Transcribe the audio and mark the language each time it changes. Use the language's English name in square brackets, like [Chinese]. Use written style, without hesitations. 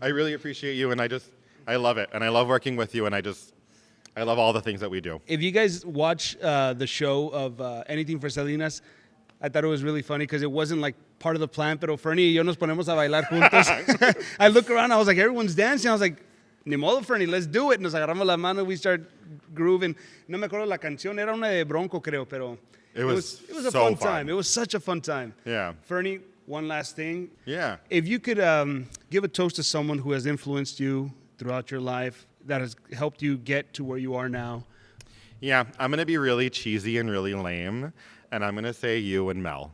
[English] I really appreciate you, and I love it. And I love working with you, and I love all the things that we do. If you guys watch the show of Anything for Salinas, I thought it was really funny because it wasn't like part of the plan, [Spanish] pero Fernie y yo nos ponemos a bailar juntos. [English] I look around, I was like, everyone's dancing. I was like, [Spanish] ni modo, [English] Fernie, let's do it. [Spanish] Nos agarramos la mano, [English] we start grooving. [Spanish] No me acuerdo la canción, era una de Bronco, creo, pero [English] it was a so fun time. It was such a fun time. Yeah. Fernie, one last thing. Yeah. If you could give a toast to someone who has influenced you throughout your life, that has helped you get to where you are now, Yeah, I'm gonna be really cheesy and really lame, and I'm gonna say you and Mel.